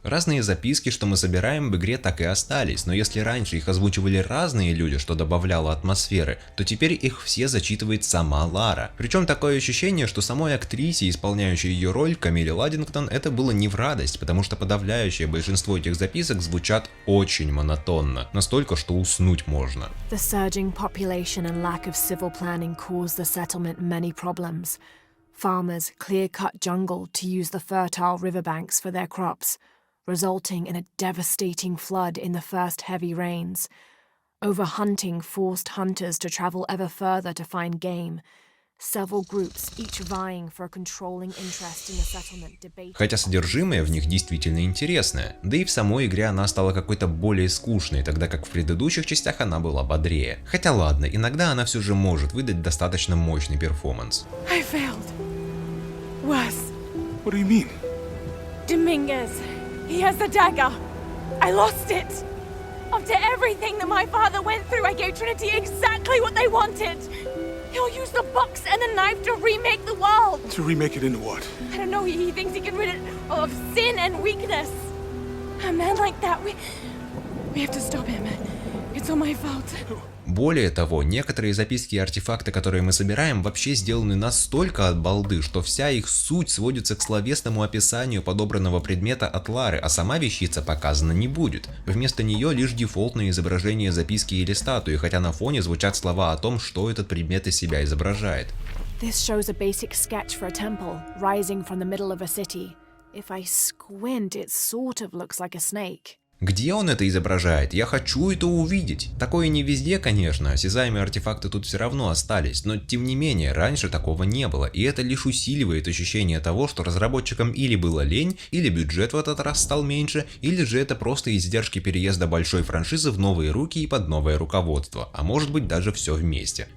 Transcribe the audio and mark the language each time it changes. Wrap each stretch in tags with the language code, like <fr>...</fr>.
<ru>Разные записки, что мы собираем в игре, так и остались, но если раньше их озвучивали разные люди, что добавляло атмосферы, то теперь их все зачитывает сама Лара. Причем такое ощущение, что самой актрисе, исполняющей ее роль, Камиле Ладдингтон, это было не в радость, потому что подавляющее большинство этих записок звучат очень монотонно, настолько, что уснуть можно.</ru> <en>The surging population and lack of civil planning caused the settlement many problems. Farmers clear-cut jungle to use the fertile riverbanks for their crops, resulting in a devastating flood in the first heavy rains. Overhunting forced hunters to travel ever further to find game. Several groups, each vying for a controlling interest in the settlement, debate.</en> <ru>Хотя содержимое в них действительно интересное, да и в самой игре она стала какой-то более скучной, тогда как в предыдущих частях она была бодрее. Хотя ладно, иногда она все же может выдать достаточно мощный перформанс.</ru> <en>I failed. Worse. What do you mean? Dominguez. He has the dagger. I lost it. After everything that my father went through, I gave Trinity exactly what they wanted. He'll use the box and the knife to remake the world. To remake it into what? I don't know. He thinks he can rid it of sin and weakness. A man like that, we have to stop him. It's all my fault.</en> <ru>Более того, некоторые записки и артефакты, которые мы собираем, вообще сделаны настолько от балды, что вся их суть сводится к словесному описанию подобранного предмета от Лары, а сама вещица показана не будет. Вместо нее лишь дефолтное изображение записки или статуи, хотя на фоне звучат слова о том, что этот предмет из себя изображает.</ru> <en>This shows a basic sketch for a temple rising from the middle of a city. If I squint, it sort of looks like a snake.</en> <ru>Где он это изображает? Я хочу это увидеть. Такое не везде, конечно, осязаемые артефакты тут все равно остались, но тем не менее, раньше такого не было, и это лишь усиливает ощущение того, что разработчикам или было лень, или бюджет в этот раз стал меньше, или же это просто издержки переезда большой франшизы в новые руки и под новое руководство, а может быть даже все вместе.</ru>